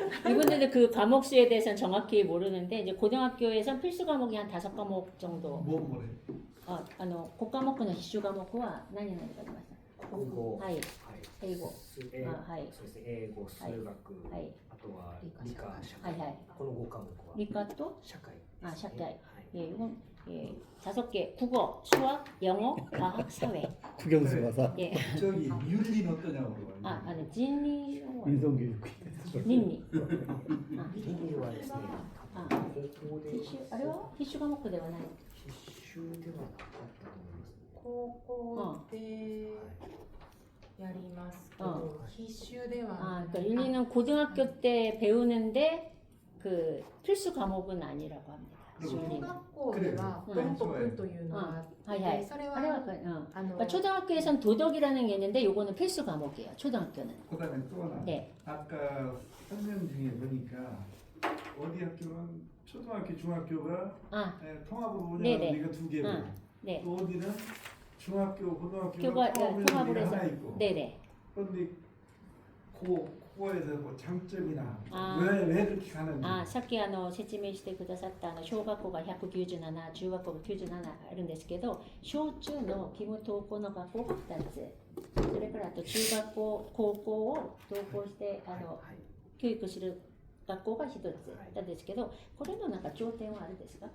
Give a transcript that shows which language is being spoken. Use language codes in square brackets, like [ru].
[ko] 이분들은 그 과목 수에 대해서는 정확히 모르는데 이제 고등학교에선 필수 과목이 한 5과목 정도. 뭐래? 고과목의 [ja] 必修 [ko] 과목은 [ja] 何々がありますか？国語、はい。英語。英あ、はい。そうですね、英語、数学、はい。あとは理科、社会、はいはい。この5科目は理科と社会ですね。 [ko] 아, 社会。 [ja] はい。 [ko] 예, 이건 예, 5개. 국어, 수학, 영어, 과학, 사회. 국영수 가사 예. 저기 윤리는 어떠냐고 물어봐요. 아, 진리, 인성교육. [ja] 倫理. 倫理はですね、あ高校で必修あれは必修科目ではない。必修ではなかったと思います。高校でやりますけど、必修では [ko] 아, [ja] ない。 [ko] 그러니까 윤리는 고등학교 때 배우는데 그 필수 과목은 아니라고 합니다. [ja] 小 [ko] 윤리는. [ja] 学校ではうん道徳というのがあって、はいはい。それあれはは [ko] 그러니까 초등학교에선 도덕이라는 게 있는데 요거는 필수 과목이에요. 초등학교는. 그다음에 또 하나. 네. 아까 설명 중에 보니까 어디 학교는 초등학교, 중학교가 아, 통합으로 네네. 운영하는 이거 두 개고 네. 또 어디는 중학교, 교과 고등학교가 통합으로 통합을 운영하는 게 해서. 하나 있고. 네네. 그런데 그거에서 뭐 장점이나 아. 왜 그렇게 가는지. [ja] さっき説明してくださった小学校が197、中学校が97あるんですけど、小中の義務登校の学校が2つ、それからあと中学校、高校を登校して教育する学校が1つなんですけど、これのなんか頂点はあるんですか？